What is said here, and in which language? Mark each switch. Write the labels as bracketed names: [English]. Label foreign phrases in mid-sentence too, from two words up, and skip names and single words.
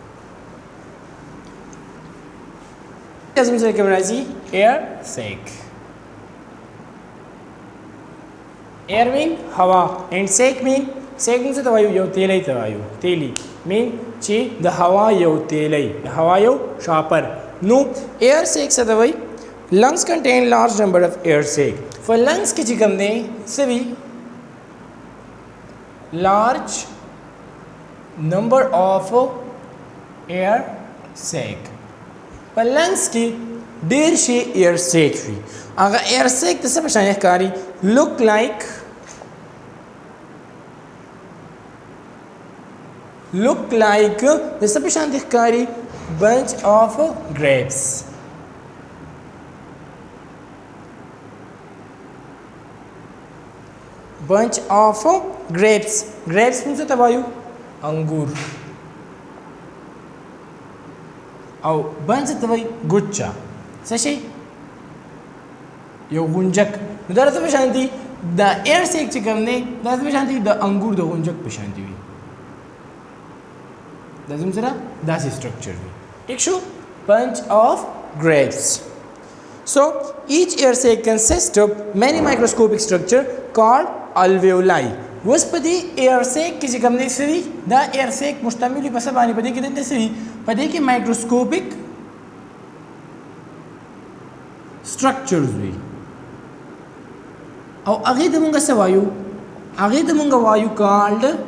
[Pashto] زموږ سره کوم راځي [English] air sac air mean [Pashto] هوا [English] and sac mean sac [Pashto] موږ ته وایو یو تیلی ته وایو تیلی مین چې د هوا یو تیلی د هوا یو شاپر نو [English] air sac [Pashto] څه ته وایي [English] lungs contain large number of air sac for lungs [Pashto] کې چې کوم دی څه وي [English] large number of air sac [Pashto] په lungs کې ډېر شي [English] air sac [Pashto] وي هغه [English] air sac [Pashto] ته څه په شان ښکاري [English] look like [Pashto] د څه په شان ښکاري [English] bunch of grapes bunch of grapes [Pashto] موږ ته وایو انګور او bunch ته وایي ګوچا څه شي یو غونجک نو دا څه په شان دي د [English] air sac [Pashto] چې کوم دی دا څه په شان دي د انګور د غونجک په شان دي وي دا زموږ سره داسې سټرکچر وي ٹھیک شو [English] bunch of grapes so each air sac consists of many microscopic structure called alveoli [Pashto] اوس په دې [English] air sac [Pashto] کې چې کوم دی څه وي دا [English] air sac [Pashto] مشتمل په څه باندې په دې کې دلته څه وي په دې کې [English] microscopic structures [Pashto] وي او هغې ته مونږ څه وایو هغې ته مونږ وایو کالډ